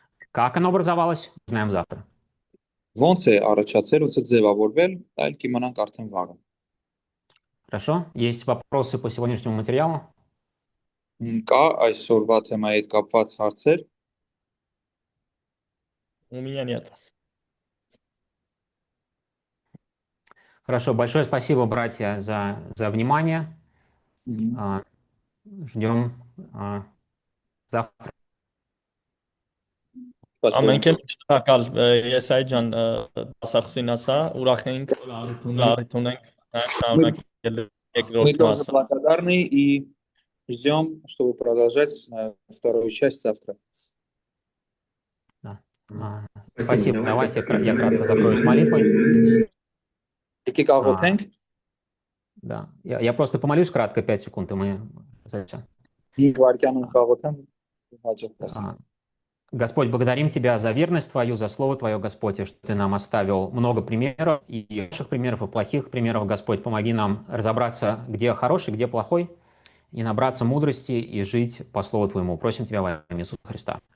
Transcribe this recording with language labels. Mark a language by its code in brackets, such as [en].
[ru] Как оно образовалось, узнаем завтра. [hy] Ոնց է առաջացել, ոնց է ձևավորվել, դա էլ կիմանանք արդեն վաղը։ [ru] Хорошо. Есть вопросы по сегодняшнему материалу? [hy] Կա այսօրվա թեմայի հետ կապված հարցեր։ [ru] У меня нет. Хорошо. Большое спасибо, братья, за внимание. Ждем завтра. [hy] Ամենքեն շնորհակալ Եսայ ջան դասախոսին ասա ուրախ ենք լարիթ ունենք շնորհակալ երկրորդ [ru] Мы [hy] մասը [ru] благодарны и ждем, чтобы продолжать вторую часть завтра. Спасибо. Давайте я кратко закроюсь молитвой. [hy] Եկեք աղոթենք։ [ru] Да. Я просто помолюсь кратко, 5 секунд, и мы зайдем. [hy] 5 վայրկյանում կաղոթեմ հաջող կասեմ։ [ru] Господь, благодарим Тебя за верность Твою, за Слово Твое, Господь, и что Ты нам оставил много примеров, и хороших примеров, и плохих примеров. Господь, помоги нам разобраться, где хороший, где плохой, и набраться мудрости, и жить по Слову Твоему. Просим Тебя во имя Иисуса Христа.